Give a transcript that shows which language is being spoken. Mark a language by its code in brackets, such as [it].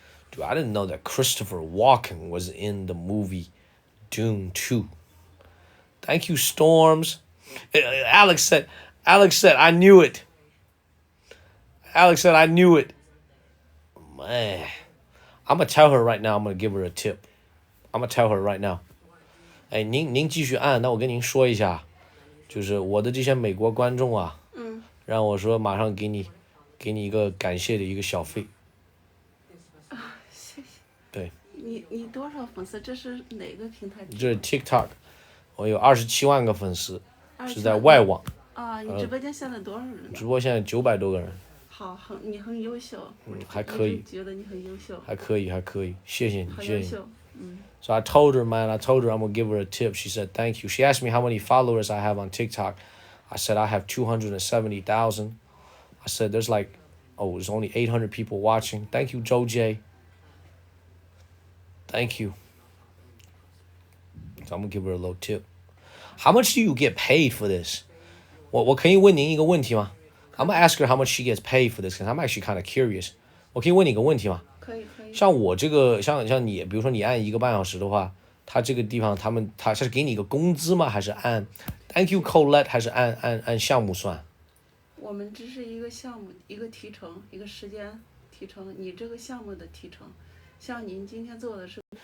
[en] Dude, I didn't know that Christopher Walken was in the movie Dune 2. Thank you, Storms. Alex said, I knew it. Man, I'm going to tell her right now, I'm going to give her a tip. I'm going to tell her right now. [zh] 哎，您继续按，那我跟您说一下，就是我的这些美国观众啊，让我说马上给你一个感谢的一个小费。谢谢。对。你多少粉丝？这是哪个平台？这是 TikTok， 我有27万个粉丝，是在外网。啊，你直播间现在多少人？直播现在900多个人。好，你很优秀。还可以。觉得你很优秀。还可以，谢谢你，很优秀。 [en] So I told her, I'm gonna give her a tip. She said, thank you. She asked me how many followers I have on TikTok. I said, I have 270,000. I said, there's only 800 people watching. Thank you, Joe J. Thank you. So I'm gonna give her a little tip. How much do you get paid for this? [zh] 我可以问您一个问题吗？ [en] I'm gonna ask her how much she gets paid for this, because I'm actually kind of curious. [zh] 我可以问你一个问题吗？可以。像我这个，像你，比如说你按1个半小时的话，他这个地方他是给你一个工资吗？还是按 [en] Thank you Colette， [zh] 还是按项目算？我们只是一个项目，一个提成，一个时间提成，你这个项目的提成，像您今天做的是。